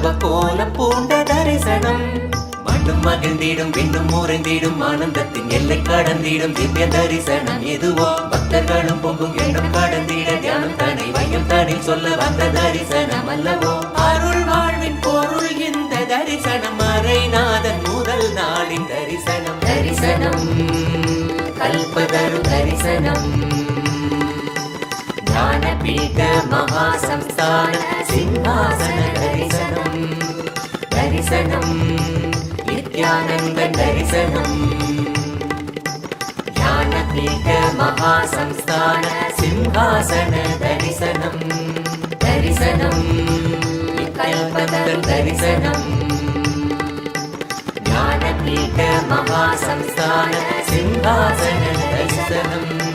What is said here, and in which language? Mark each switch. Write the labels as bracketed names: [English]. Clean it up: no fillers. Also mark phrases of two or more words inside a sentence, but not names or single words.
[Tamil] கோலம் பூண்ட தரிசனம் மண்ணும் மகிழ்ந்திடும் விண்ணும் முறைந்திடும் ஆனந்தத்தின் எல்லை கடந்திடும் திவ்ய தரிசனம் எதுவோ பக்தர்களும் பொங்கும் எண்ணம் கடந்திட தியானம் தனை வையம் தனி சொல்ல வந்த தரிசனம் அல்லவோ அருள் வாழ்வின் பொருள் இந்த தரிசனம் மறைநாதன் முதல் நாளின் தரிசனம் தரிசனம் கல்பதரு தரிசனம் [Sanskrit] ज्ञानपीठ महासंस्थान सिंहासन दर्शनम् दर्शनम् नित्यानन्द दर्शनम् ज्ञानपीठ महासंस्थान सिंहासन दर्शनम् दर्शनम् कल्पतरु दर्शनम् ज्ञानपीठ महासंस्थान सिंहासन दर्शनम्